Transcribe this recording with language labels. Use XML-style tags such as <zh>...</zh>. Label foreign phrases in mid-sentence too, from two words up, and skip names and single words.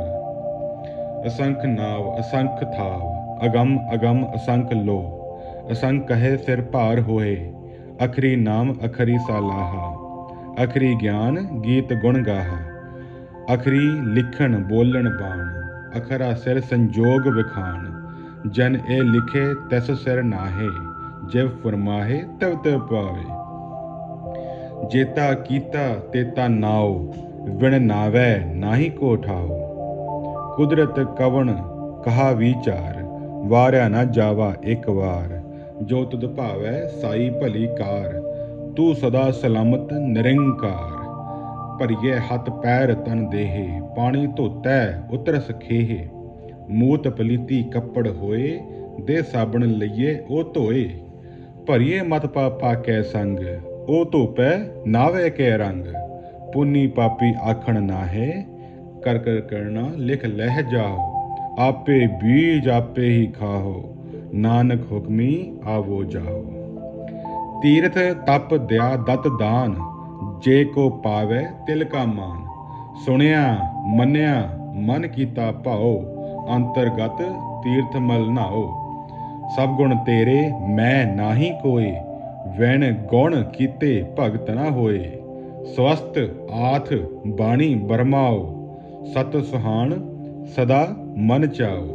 <pa>ਅਸੰਖ ਨਾਵ ਅਸੰਖ ਥਾਵ, ਅਗੰਮ ਅਗੰਮ ਅਸੰਖ ਲੋ, ਅਸੰਖ ਕਹੇ ਸਿਰ ਭਾਰ ਹੋਏ, ਅਖਰੀ ਨਾਮ ਅਖਰੀ ਸਾਲਾਹਾ, ਅਖਰੀ ਗਿਆਨ ਗੀਤ ਗੁਣ ਗਾਹਾ, ਅਖਰੀ ਲਿਖਨ ਬੋਲਨ ਬਾਣ, ਅਖਰਾ ਸਿਰ ਸੰਜੋਗ ਵਿਖਾਨ। ਜਨ ਏ ਲਿਖੇ ਤਿਸ ਸਿਰ ਨਾਹੇ, ਜਿਵ ਫਰਮਾਹੇ ਤਵ ਤਵ ਪਾਵੇ। ਜੇਤਾ ਕੀਤਾ ਤੇਤਾ ਨਾਓ, ਵਿਣ ਨਾਵੈ ਨਾਹੀ ਕੋ ਠਾਓ। ਕੁਦਰਤ ਕਵਨ ਕਹਾ ਵਿਚਾਰ, ਵਾਰਿਆ ਨ ਜਾਵਾ ਏਕ ਵਾਰ, ਜੋ ਤੁਦ ਭਾਵੈ ਸਾਈ ਭਲੀ ਕਾਰ, ਤੂ ਸਦਾ ਸਲਾਮਤ ਨਿਰੰਕਾਰ। ਭਰੀਏ ਹਥ ਪੈਰ ਤਨ ਦੇਹੇ, ਪਾਨੀ ਧੋਤੈ ਉਤਰਸ ਖੇਹੇ, ਮੂਤ ਪਲੀਤੀ ਕਪੜ ਹੋਏ, ਦੇ ਸਾਬਣ ਲਈਏ ਓ ਧੋਏ। ਭਰੀਏ ਮਤ ਪਾਪਾ ਕੈ ਸੰਗ, ਓ ਧੋਪੈ ਨਾਵੇ ਕੈ ਰੰਗ। ਪੁੰਨੀ ਪਾਪੀ ਆਖਣ ਨਾਹੇ, ਕਰ ਕਰ ਕਰਨਾ ਲਿਖ ਲਹ ਜਾਓ। ਆਪੇ ਬੀਜ ਆਪੇ ਹੀ ਖਾਓ, ਨਾਨਕ ਹੁਕਮੀ ਆਵੋ ਜਾਓ। ਤੀਰਥ ਤਪ ਦਇਆ ਦਤ ਦਾਨ, ਜੇ ਕੋ ਪਾਵੈ ਤਿਲ ਕਾ ਮਾਨ। ਸੁਣਿਆ ਮੰਨਿਆ ਮਨ ਕੀਤਾ ਭਾਓ, ਅੰਤਰਗਤ ਤੀਰਥ ਮਲ ਨਾਓ। ਸਭ ਗੁਣ ਤੇਰੇ ਮੈਂ ਨਾਹੀ ਕੋਏ, ਵੈਣ ਗੁਣ ਕੀਤੇ ਭਗਤ ਨਾ ਹੋਏ। ਸਵਸਤ ਆਥ ਬਾਣੀ ਬਰਮਾਓ, ਸਤ ਸੁਹਾਣ ਸਦਾ ਮਨ ਚਾਓ।</pa>